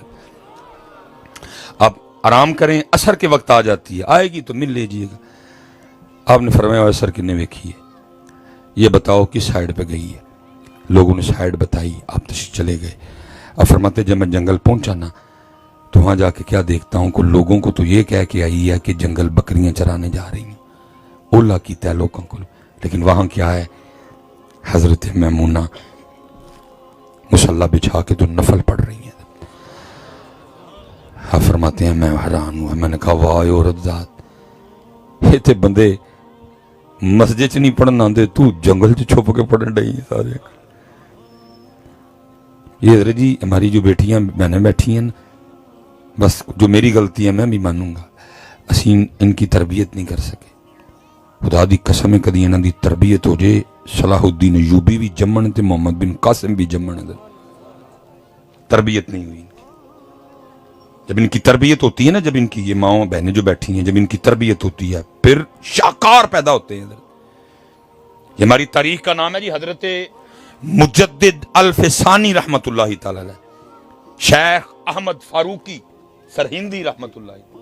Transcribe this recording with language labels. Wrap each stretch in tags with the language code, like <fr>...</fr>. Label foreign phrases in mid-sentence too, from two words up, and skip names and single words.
<ur>آپ آرام کریں، عصر کے وقت آ جاتی ہے، آئے گی تو مل لیجیے گا. آپ نے فرمایا</ur> <pa>عصر کنے ویکھی ہے,</pa> <ur>یہ بتاؤ کس سائیڈ پہ گئی ہے. لوگوں نے سائیڈ بتائی، آپ تشریف چلے گئے. اب فرماتے جب میں جنگل پہنچا نا تو وہاں جا کے کیا دیکھتا ہوں کہ لوگوں کو تو یہ کہہ کے آئی ہے کہ جنگل بکریاں چرانے جا رہی ہیں، اولا کی تے لوگوں کو، لیکن وہاں کیا ہے، حضرت میمونہ مصلی بچھا کے تو نفل پڑھ رہی ہیں۔ آپ فرماتے ہیں میں حیران ہوا، میں نے کہا واہ عورت ذات،</ur> <pa>یہ تے بندے مسجد چ نہیں پڑھن آندے، تو جنگل چ چھپ کے پڑھن ڈئی ہیں سارے۔</pa> <ur>یہ حضرت جی ہماری جو بیٹیاں میں نے بیٹھی ہیں، بس جو میری غلطی ہے میں بھی مانوں گا، اسی ان کی تربیت نہیں کر سکے۔</ur> <pa>خدا دی قسم ہے کدی انہاں دی تربیت ہو جائے، صلاح الدین ایوبی بھی جمن تے محمد بن قاسم بھی جمن،</pa> <ur>تربیت نہیں ہوئی ان کی۔ جب ان کی تربیت ہوتی ہے نا، جب ان کی یہ ماں بہنیں جو بیٹھی ہیں، جب ان کی تربیت ہوتی ہے پھر شاہکار پیدا ہوتے ہیں۔ یہ ہماری تاریخ کا نام ہے جی، حضرت مجدد الفسانی</ur> <ar>رحمت اللہ تعالی علیہ،</ar> <ur>شیخ احمد فاروقی سرہندی</ur> <ar>رحمت اللہ علیہ۔</ar>